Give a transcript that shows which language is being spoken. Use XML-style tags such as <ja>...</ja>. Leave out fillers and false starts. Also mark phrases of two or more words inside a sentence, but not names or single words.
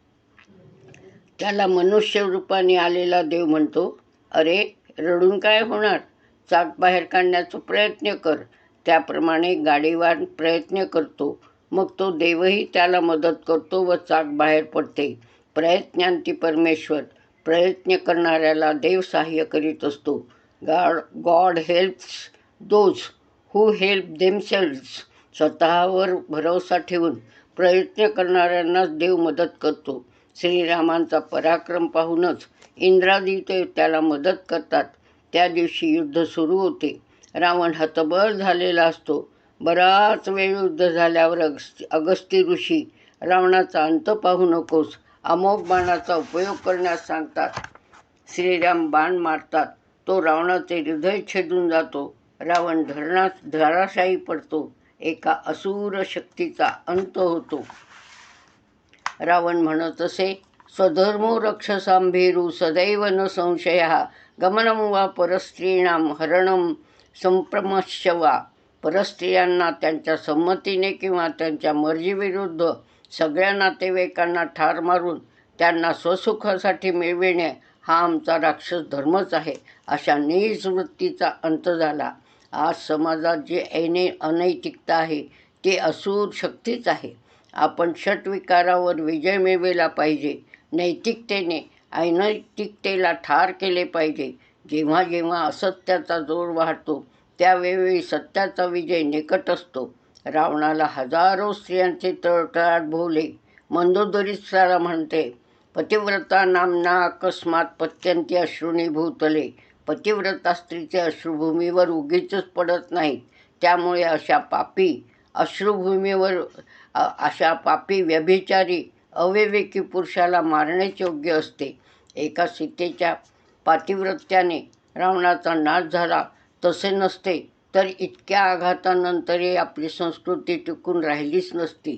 <mr>त्याला मनुष्य रूपाने आलेला देव म्हणतो, अरे रडून काय होणार? चाक बाहेर काढण्याचा प्रयत्न कर. त्याप्रमाणे गाडीवान प्रयत्न करतो. मग तो देवही त्याला मदत करतो व चाक बाहेर पडते. प्रयत्नांती परमेश्वर. प्रयत्न करणाऱ्याला देव सहाय्य करीत असतो.</mr> <en>God helps those who help themselves.</en> <mr>स्वतःवर भरोसा ठेवून प्रयत्न करणाऱ्यांनाच देव मदत करतो. श्रीरामांचा पराक्रम पाहूनच इंद्रादी त्याला मदत करतात. त्या दिवशी युद्ध सुरू होते. रावण हतबल झालेला असतो. बराच वेळ युद्ध झाल्यावर अगस्ती ऋषी रावणाचा अंत पाहू नकोस, अमोघ बाणाचा उपयोग करण्यास सांगतात. श्रीराम बाण मारतात. तो रावणाचे हृदय छेदून जातो. रावण धराशायी पडतो. एका असुर शक्तीचा अंत होतो. रावण म्हणत असे,</mr> <sa>स्वधर्मो रक्षसांभीरू सदैव न संशयः गमनं वा परस्त्रीणां हरणं संप्रमश्य वा.</sa> <mr>परस्त्रियांना त्यांच्या संमतीने किंवा त्यांच्या मर्जीविरुद्ध सगळ्या नातेवाईकांना ठार मारून त्यांना स्वसुखासाठी मिळविणे हा आमचा राक्षस धर्मच आहे. अशा नीच वृत्तीचा अंत झाला. आज समाजात जे अनैतिकता आहे ते असुर शक्तीच आहे. आपण षटविकारावर विजय मिळविला पाहिजे. नैतिकतेने अनैतिकतेला ठार केले पाहिजे. जेव्हा जेव्हा असत्याचा जोर वाढतो त्यावेळी सत्याचा विजय निकट असतो. रावणाला हजारो स्त्रियांचे तळतळाट भोवले. मंदोदरीचा म्हणते,</mr> <sa>पतिव्रता नामना अकस्मात पत्यंती अश्रूनी भूतले.</sa> <mr>पतिव्रता स्त्रीचे अश्रुभूमीवर उगीचच पडत नाहीत. त्यामुळे अशा पापी व्यभिचारी अविवेकी पुरुषाला मारणेच योग्य असते. एका सीतेच्या पातिव्रत्याने रावणाचा नाश झाला तसे नसते तर इतक्या आघातानंतरही आपली संस्कृती टिकून राहिलीच नसती.</mr>